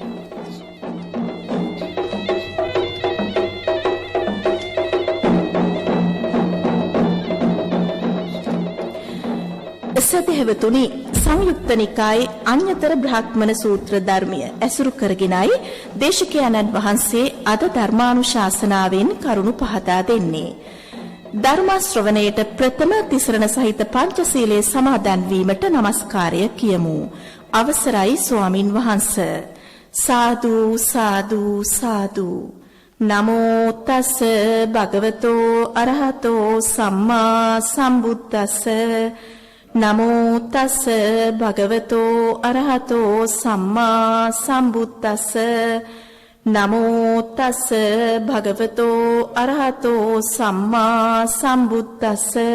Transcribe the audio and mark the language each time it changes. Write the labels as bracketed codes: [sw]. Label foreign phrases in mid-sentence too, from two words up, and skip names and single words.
[si] සදහැවතුනි සංයුක්ත නිකායේ අඤ්‍යතර බ්‍රාහ්මණ සූත්‍ර ධර්මය ඇසුරු කරගෙනයි දේශකයන්න් වහන්සේ අද ධර්මානුශාසනාවෙන් කරුණු පහදා දෙන්නේ. ධර්ම ශ්‍රවණයට ප්‍රථම තිසරණ සහිත පංචශීලයේ සමාදන් වීමට নমස්කාරය කියමු. අවසරයි ස්වාමින් වහන්සේ. සාදු සාදු සාදු. [pi] නමෝ තස් භගවතෝ අරහතෝ සම්මා සම්බුද්දස්ස නමෝ තස් භගවතෝ අරහතෝ සම්මා සම්බුද්දස්ස නමෝ තස් භගවතෝ අරහතෝ සම්මා සම්බුද්දස්ස